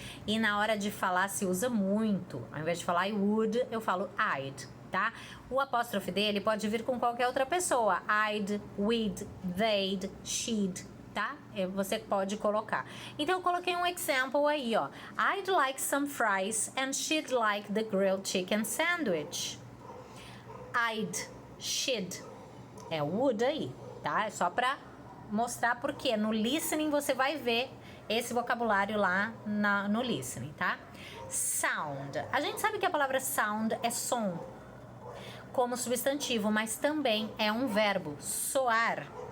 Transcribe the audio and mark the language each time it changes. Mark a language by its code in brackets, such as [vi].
[pt] E na hora de falar se usa muito. Ao invés de falar [en] I would, [pt] eu falo I'd, tá? O apóstrofe D, ele pode vir com qualquer outra pessoa. [en] I'd, we'd, they'd, she'd, [pt] tá? Você pode colocar. Então, eu coloquei um example aí, ó. [en] I'd like some fries and she'd like the grilled chicken sandwich. I'd, she'd. [pt] É o would aí, tá? É só pra mostrar porque no listening você vai ver esse vocabulário lá no listening, tá? Sound. A gente sabe que a palavra sound é som como substantivo, mas também é um verbo, soar.